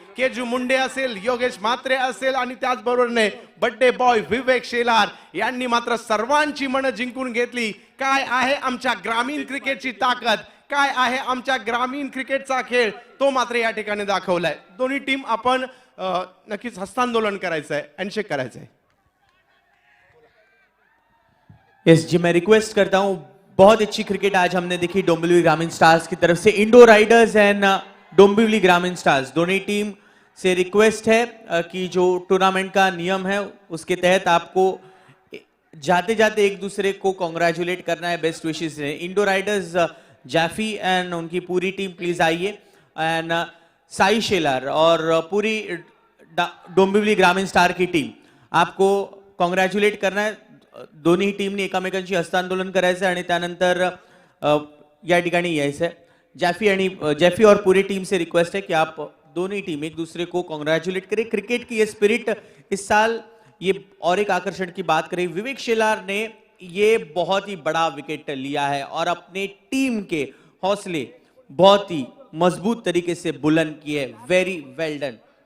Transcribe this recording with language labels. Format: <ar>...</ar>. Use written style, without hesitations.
<mr>केजू मुंडे असेल, योगेश म्हात्रे असेल, आणि त्याचबरोबरने बड्डे बॉय विवेक शेलार यांनी मात्र सर्वांची मन जिंकून घेतली. काय आहे आमच्या ग्रामीण क्रिकेटची ताकद, काय आहे आमच्या ग्रामीण क्रिकेटचा खेळ, तो मात्र या ठिकाणी दाखवलाय. दोन्ही टीम आपण नक्कीच हस्तांदोलन करायचंय, हँडशेक करायचंय.</mr> <hi>यस जी, मैं रिक्वेस्ट करता हूं, बहुत अच्छी क्रिकेट आज हमने देखी डोंबिवली ग्रामीण स्टार्स की तरफ से. इंडोर राइडर्स एंड डोंबिवली ग्रामीण स्टार्स दोनों टीम से रिक्वेस्ट है कि जो टूर्नामेंट का नियम है उसके तहत आपको जाते जाते एक दूसरे को कॉन्ग्रेचुलेट करना है, बेस्ट विशेस है. इंडोर राइडर्स जाफी एंड उनकी पूरी टीम प्लीज आइए, एंड साई शेलार और पूरी डोंबिवली ग्रामीण स्टार की टीम आपको कॉन्ग्रॅच्युलेट करना है.</hi> <mr>दोन्ही टीमनी एकामेकांशी हस्तांदोलन करायचं आणि त्यानंतर या ठिकाणी यायचं आहे.</mr> <hi>जैफी और पूरी टीम से रिक्वेस्ट है कि आप दोनों टीम एक दूसरे को कॉन्ग्रेचुलेट करें. क्रिकेट की ये स्पिरिट इस साल ये और एक आकर्षण की बात करें. विवेक शेलार ने ये बहुत ही बड़ा विकेट लिया है और अपने टीम के हौसले बहुत ही मजबूत तरीके से बुलंद किए.</hi> <en>Very well done.</en>